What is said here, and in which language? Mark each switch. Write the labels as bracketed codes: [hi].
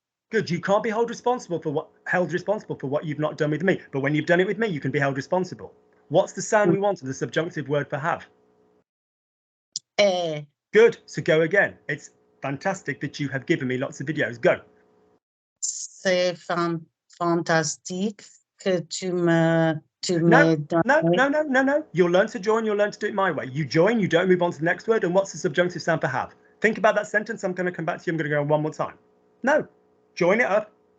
[en] Good. You can't be held responsible for what you've not done with me. But when you've done it with me, you can be held responsible. What's the sound we want in the subjunctive word for have? Good. So go again. It's fantastic that you have given me lots of videos. Go. [fr] C'est fantastique que tu me [en] No. [fr] donnes. [en] You'll learn to join. You'll learn to do it my way. You join. You don't move on to the next word. And what's the subjunctive sound for have? Think about that sentence. I'm going to come back to you. I'm going to go one more time. No. Join it up.